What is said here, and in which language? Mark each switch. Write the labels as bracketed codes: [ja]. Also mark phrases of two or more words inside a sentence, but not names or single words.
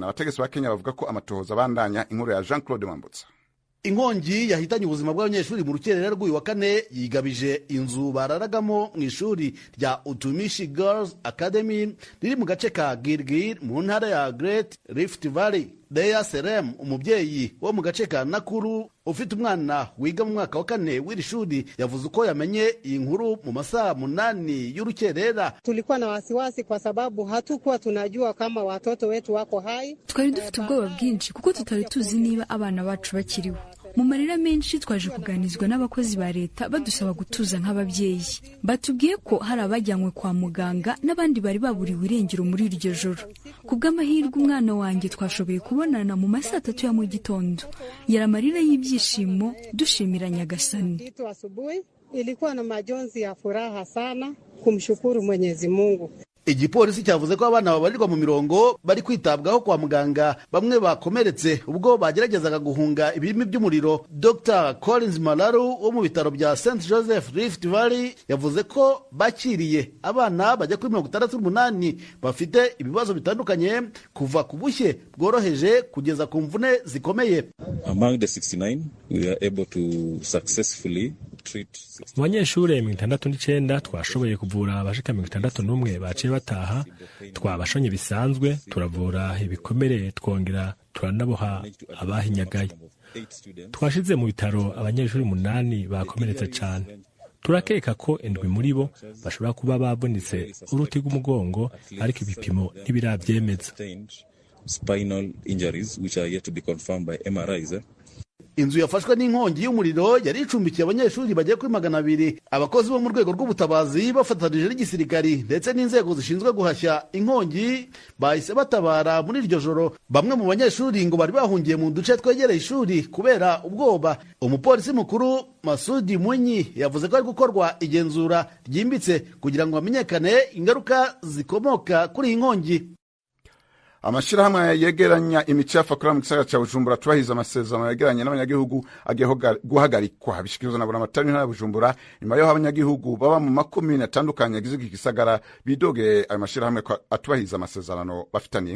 [rw] Abategetsi ba Kenya bavuga ko amatohoza bandanya. Inkuru ya Jean-Claude Mambutsa. Inkongi yahitanye ubuzima bw'abanyeshuri mu rukerera rw'uyu wa kane yigabije inzu bararagamo mu ishuri rya Utumishi Girls Academy riri mu gace ka Gilgil mu ntara ya Great Rift Valley. Deya Serem, umubyeyi wo mu gace ka Nakuru ufite umwana wiga mu mwaka wa 4 w'iri shuri, yavuze uko yamenye iyi nkuru mu masaha 8 y'urukerera. [sw] Tulikuwa na wasiwasi kwa sababu hatukuwa tunajua kama watoto wetu wako hai. [rw] Twari dufite ubwoba bwinshi kuko tutari tuzi niba abana bacu bakiriho. Mu marira menshi twaje kuganizwa n'abakozi ba leta badusaba gutuza nk'ababyeyi. Batubwiye ko hari abajyanywe kwa muganga n'abandi bari baburiwe irengero muri iryo joro. Kubw'amahirwe umwana wanjye twashoboye kubonana mu masaha 3 ya mu gitondo. Yaramarira y'ibyishimo dushimira Nyagasani. [sw] Ilikuwa na majonzi ya furaha sana kumshukuru Mwenyezi Mungu. [rw] Igipolisi cyavuze ko abana babarirwa mu 100 bari kwitabwaho kwa muganga, bamwe bakomeretse ubwo bageragezaga guhunga ibirimi by'umuriro. Dr. Collins Malaru wo mu bitaro bya St. Joseph Rift Valley yavuze ko bakiriye abana bajya kuri 68 bafite ibibazo bitandukanye, kuva ku bushye bworoheje kugeza ku mvune zikomeye. [en] Among the 69 we are able to successfully [rn] mu banyeshure 69 twashoboye kuvura abashika 61 baciye bataha. Twabashonye bisanzwe, turavura ibikomere, twongera turanaboha abahinyagaye. Twashize mu bitaro abanyeshuri 8 bakomeretse cyane. Turakeka ko 7 muri bo bashobora kuba babonetse uruti rw'umugongo, ariko ibipimo ntibirabyemeza. [en] Spinal injuries which are yet to be confirmed by MRIs. [rw] Inzu yafashwe n'inkongi y'umuriro yari icumbikiye abanyeshuri bagiye kuri 200. Abakozi bo mu rwego rw'ubutabazi bafatanije n'igisirikari ndetse n'inzego zishinzwe guhashya inkongi bahise batabara muri iryo joro. Bamwe mu banyeshuri ngo bari bahungiye mu duce twegereye ishuri kubera ubwoba. Umupolisi mukuru Masudi Munyi yavuze ko ari gukorwa igenzura ryimbitse kugira ngo hamenyekane ingaruka zikomoka kuri iyi nkongi. [rn] Amashirahamwe yegeranya imicafu akora mu gisagara ca Bujumbura turahiza amasezerano yegeranye n'abanyagihugu agiye guhagarikwa. Bishikirizwa na Buramatari ntara ya Bujumbura nyuma y'aho abanyagihugu baba mu makomine atandukanye yagize iki gisagara bidogeye ayo mashirahamwe atubahiza amasezerano bafitaniye.